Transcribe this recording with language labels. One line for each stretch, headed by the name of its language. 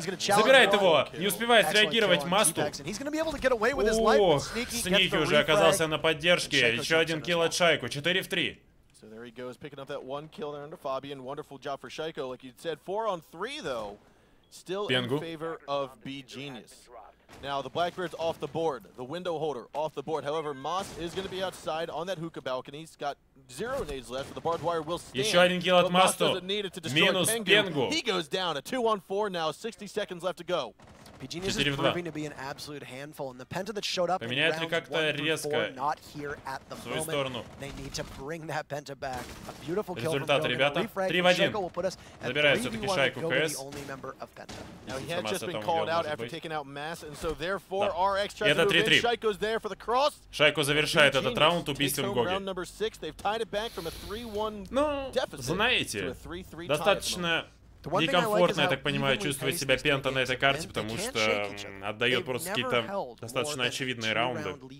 Russian: Забирает его. Не успевает среагировать Масту. Ох, Сники уже оказался на поддержке. Еще один килл от Шайку. 4 в 3.
English: So there he goes, picking up that one kill there under Fabian. Wonderful job for Shaiko. Like you said, 4 on 3 though. Still in favor of beGenius. Now the Blackbeard's off the board. The window holder off the board. However, Moss is going to be outside on that hookah balcony. He's got 0 nades left, but the barbed wire will stand.
Russian: Еще один килл от Масту. Минус Пенгу.
English: He goes down. A 2 on 4 now. 60 seconds left to go. beGenius is proving to be an absolute handful, and the Penta that showed up in rounds 1 through 4 not here at the moment. They need to bring that Penta back. A beautiful kill from Gogan.
Russian: Ребята, 3 в 1. Забирает все-таки Шайку КС.
English: Now he had just been called out after taking out Mass, and so therefore RX tries to move in. Shaiko's there for the cross.
Russian: Шайку завершает этот раунд убийством Гоги. Ну, знаете, достаточно некомфортно, я так понимаю, чувствовать себя Пента на этой карте, потому что отдает просто какие-то достаточно очевидные раунды.